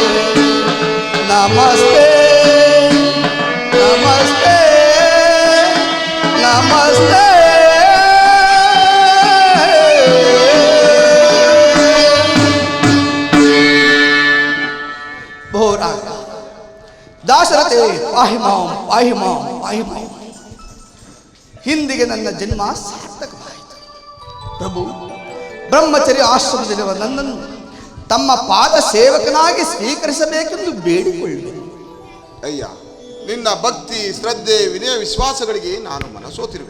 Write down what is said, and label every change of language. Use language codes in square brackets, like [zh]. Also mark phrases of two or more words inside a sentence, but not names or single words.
[sa] नमस्ते नमस्ते नमस्ते भोरा दाशरथे पाहि माಂ ಪಾಹಿ ಮಾಂ ಪಾಹಿ ಮಾಂ [kn] ಹಿಂದಿಗೆ ನನ್ನ ಜನ್ಮ ಸಾರ್ಥಕವಾಯಿತು. ಪ್ರಭು ಬ್ರಹ್ಮಚರ್ಯ ಆಶ್ರಮದಲ್ಲಿರುವ ನನ್ನನ್ನು ತಮ್ಮ ಪಾದ ಸೇವಕನಾಗಿ ಸ್ವೀಕರಿಸಬೇಕೆಂದು ಬೇಡಿಕೊಳ್ಳುವೆನು. ಅಯ್ಯ, ನಿನ್ನ ಭಕ್ತಿ ಶ್ರದ್ಧೆ ವಿನಯ ವಿಶ್ವಾಸಗಳಿಗೆ ನಾನು ಮನಸೋತಿರುವೆ.